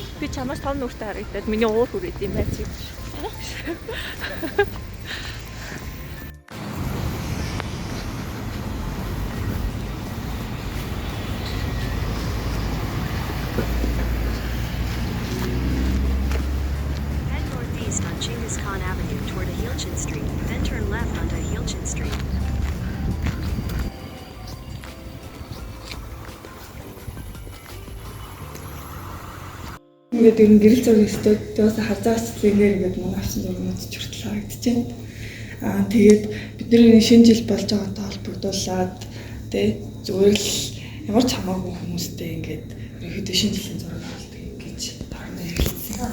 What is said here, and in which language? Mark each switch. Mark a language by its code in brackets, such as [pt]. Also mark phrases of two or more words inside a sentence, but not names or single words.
[mn] чамаас том нүртэй харагдаад миний уур хүрээд юм байна чи. [en] Head northeast on Genghis Khan Avenue toward Ahilchin Street, then turn left onto Ahilchin Street. [mn] Ингээд ер нь гэрэл зургийн студиоос харзаагч зэрэгээр ингээд манай авсан зургууд ч хүртэл харагдчихэв. Тэгээд бидний шинэ жил болж байгаатай холбогдуулаад тий зүгээр л ямар ч хамаагүй хүмүүстэй ингээд ерөөдөө шинэ жилийн зураг болдог гэж таарна хэлсэн.